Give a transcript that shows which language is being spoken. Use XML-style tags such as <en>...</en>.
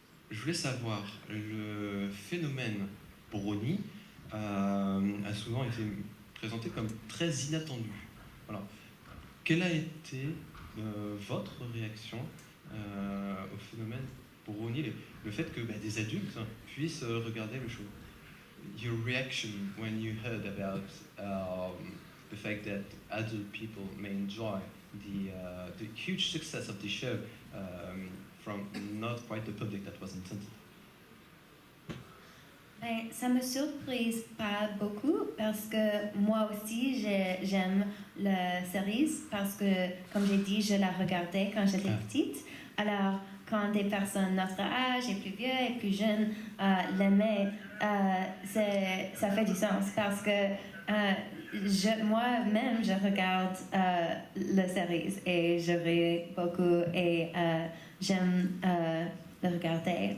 <fr>Je voulais savoir, le phénomène Brony a souvent été présenté comme très inattendu. Voilà. Quelle a été votre réaction au phénomène Brony, le fait que des adultes puissent regarder le show?</fr> <en>Your reaction when you heard about the fact that adult people may enjoy the huge success of the show from not quite the public that was intended?</en> <fr>Ça me surprise pas beaucoup parce que moi aussi j'aime la série parce que, comme j'ai dit, je la regardais quand j'étais petite. Alors, quand des personnes notre âge et plus vieux et plus jeunes l'aimaient, ça fait du sens parce que moi-même je regarde la série et je ris beaucoup et j'aime le regarder.</fr>